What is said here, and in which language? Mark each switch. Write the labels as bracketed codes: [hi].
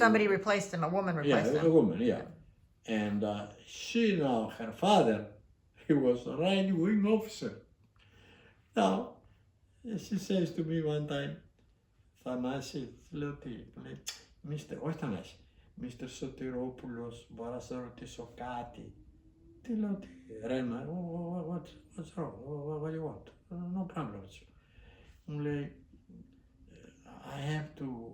[en] Somebody replaced him. A woman replaced Yeah, him. a woman, yeah. And she now, her father, he was a right-wing officer. Now, she says to me one time, [el] Θανάση, λέω τι, λέει, όχι Θανάση, [en] Mr. [el] Sotiropoulos, μπορώ να σε ρωτήσω κάτι. Τι λέω, τι, [en] Ρένα, what's wrong, what do you want? No problem. [el] Μου λέει, [en] I have to